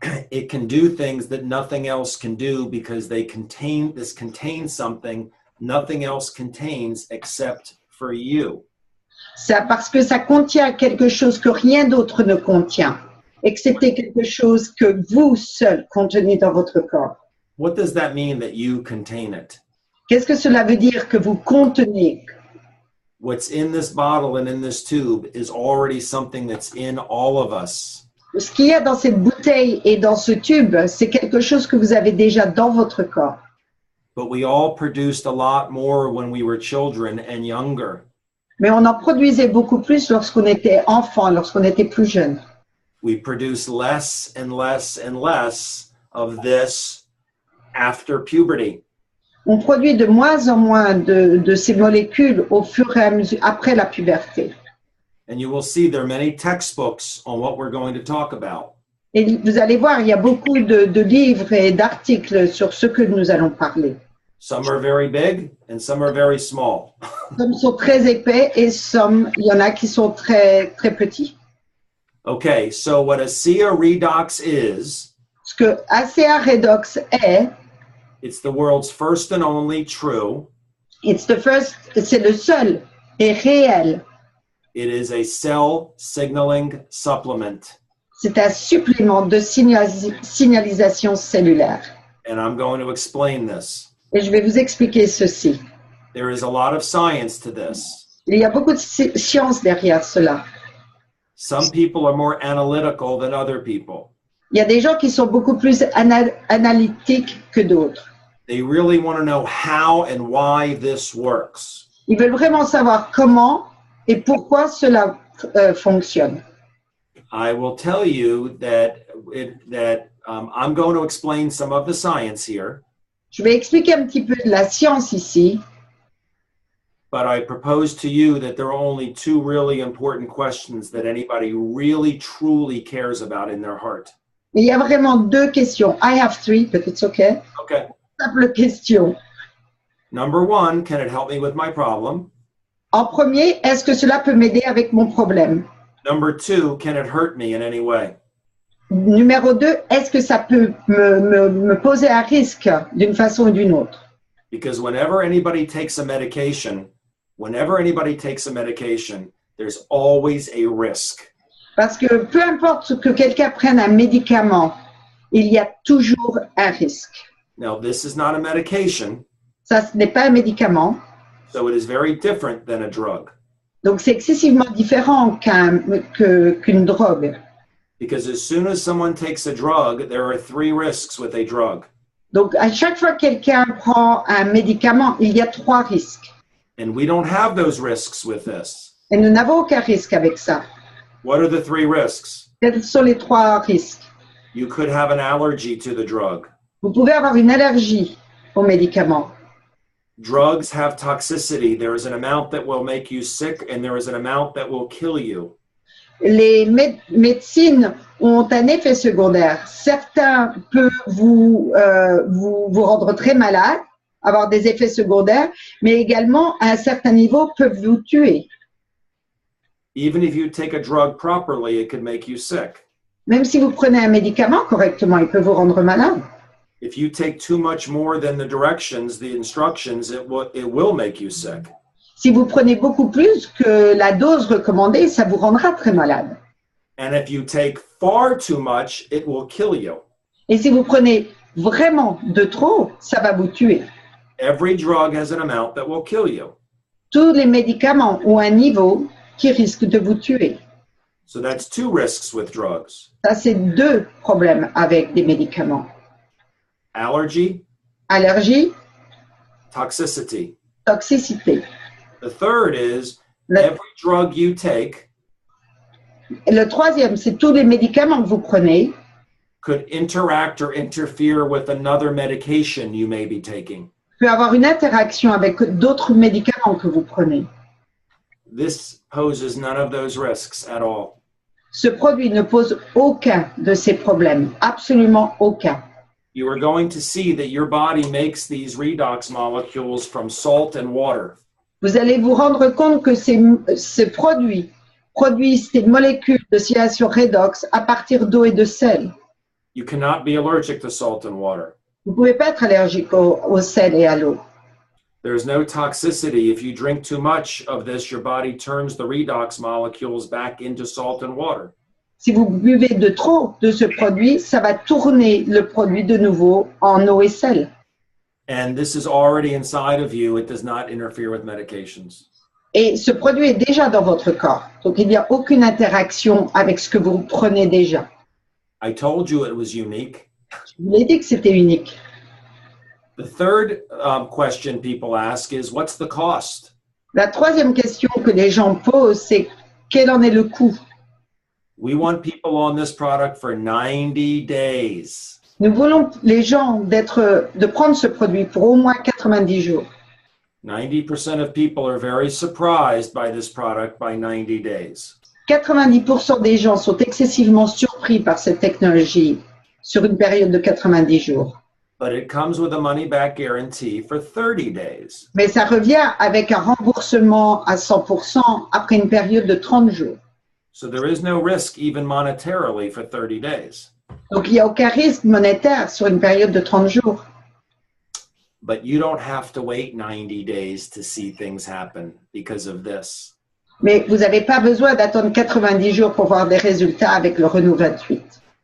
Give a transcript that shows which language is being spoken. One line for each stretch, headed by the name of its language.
English: It can do things that nothing else can do because this contains something nothing else contains except for you.
French: Ça, parce que ça contient quelque chose que rien d'autre ne contient, excepté quelque chose que vous seul contenez dans votre corps.
English: What does that mean that you contain it?
French: Qu'est-ce que cela veut dire que vous contenez?
English: What's in this bottle and in this tube is already something that's in all of us.
French: Ce qu'il y a dans cette bouteille et dans ce tube, c'est quelque chose que vous avez déjà dans votre corps.
English: But we all produced a lot more when we were children and younger.
French: Mais on en produisait beaucoup plus lorsqu'on était enfant, lorsqu'on était plus jeune.
English: We produce less and less and less of this after puberty.
French: On produit de moins en moins de ces molécules au fur et à mesure après la puberté.
English: And you will see there are many textbooks on what we're going to talk about.
French: Et vous allez voir, il y a beaucoup de livres et d'articles sur ce que nous allons parler.
English: Some are very big and some are very small.
French: Some sont très épais et il y en a qui sont très, très petits.
English: Okay, so what ASEA Redox is,
French: Ce que ASEA Redox est,
English: it's the world's first and only true.
French: c'est le seul et réel.
English: It is a cell signaling supplement.
French: C'est un supplément de signalisation cellulaire.
English: And I'm going to explain this.
French: Et je vais vous expliquer ceci.
English: There is a lot of science to this.
French: Il y a beaucoup de science derrière cela.
English: Some people are more analytical than other people.
French: Il y a des gens qui sont beaucoup plus analytiques que d'autres.
English: They really want to know how and why this works.
French: Ils veulent vraiment savoir comment et pourquoi cela fonctionne.
English: I will tell you that I'm going to explain some of the science here.
French: Je vais expliquer un petit peu de la science ici,
English: But I propose to you that there are only 2 really important questions that anybody really truly cares about in their heart.
French: mais il y a vraiment 2 questions.
English: I have 3, but it's okay. Okay. Simple question. Number 1, can it help me with my problem?
French: En premier, est-ce que cela peut m'aider avec mon problème?
English: Number 2, can it hurt me in any way?
French: Numéro 2, est-ce que ça peut me poser un risque d'une façon ou d'une autre?
English: Because whenever anybody takes a medication, there's always a risk.
French: Parce que peu importe que quelqu'un prenne un médicament, il y a toujours un risque.
English: Now, this is not a medication.
French: Ça, ce n'est pas un médicament.
English: So it is very different than a drug.
French: Donc, c'est excessivement différent qu'une drogue.
English: Because as soon as someone takes a drug, there are 3 risks with a drug.
French: Donc, à chaque fois que quelqu'un prend un médicament, il y a 3 risques.
English: And we don't have those risks with this.
French: Et nous n'avons aucun risque avec ça.
English: What are the 3 risks?
French: Quels sont les 3 risques?
English: You could have an allergy to the drug.
French: Vous pouvez avoir une allergie aux médicaments.
English: Drugs have toxicity. There is an amount that will make you sick and there is an amount that will kill you.
French: Les médecines ont un effet secondaire. Certains peuvent vous rendre très malade, avoir des effets secondaires, mais également, à un certain niveau, peuvent vous tuer.
English: Even if you take a drug properly, it could make you sick.
French: Même si vous prenez un médicament correctement, il peut vous rendre malade.
English: If you take too much more than the directions, the instructions, it will make you sick.
French: Si vous prenez beaucoup plus que la dose recommandée, ça vous rendra très malade.
English: And if you take far too much, it will kill you.
French: Et si vous prenez vraiment de trop, ça va vous tuer.
English: Every drug has an amount that will kill you.
French: Tous les médicaments ont un niveau qui risque de vous tuer.
English: So that's 2 risks with drugs.
French: Ça, c'est 2 problèmes avec des médicaments.
English: Allergy,
French: Allergie,
English: toxicity.
French: toxicité.
English: The third is every drug you take
French: Le 3e, c'est tous les médicaments que vous prenez
English: could interact or interfere with another medication you may be taking.
French: peut avoir une interaction avec d'autres médicaments que vous prenez.
English: This poses none of those risks at all.
French: Ce produit ne pose aucun de ces problèmes, absolument aucun.
English: You are going to see that your body makes these redox molecules from salt and water.
French: Vous allez vous rendre compte que ces produits produisent des molécules de signalisation redox à partir d'eau et de sel.
English: You cannot be allergic to salt and water.
French: Vous ne pouvez pas être allergique au sel et à l'eau.
English: There's no toxicity. If you drink too much of this, your body turns the redox molecules back into salt and water.
French: Si vous buvez de trop de ce produit, ça va tourner le produit de nouveau en eau et sel.
English: And this is already inside of you. It does not interfere with medications.
French: Et ce produit est déjà dans votre corps. Donc, il n'y a aucune interaction avec ce que vous prenez déjà.
English: I told you it was unique.
French: Je vous l'ai dit que c'était unique.
English: The third question people ask is, what's the cost?
French: La 3e question que les gens posent, c'est quel en est le coût?
English: We want people on this product for 90 days.
French: Nous voulons les gens de prendre ce produit pour au moins 90 jours.
English: 90% of people are very surprised by this product by 90 days.
French: 90% des gens sont excessivement surpris par cette technologie sur une période de 90 jours.
English: But it comes with a money-back guarantee for 30 days.
French: Mais ça revient avec un remboursement à 100% après une période de 30 jours.
English: So there is no risk even monetarily for 30 days.
French: Donc, il n'y a aucun risque monétaire sur une période de 30 jours.
English: But you don't have to wait 90 days to see things happen because of this.
French: Mais vous n'avez pas besoin d'attendre 90 jours pour voir des résultats avec le Renault 28.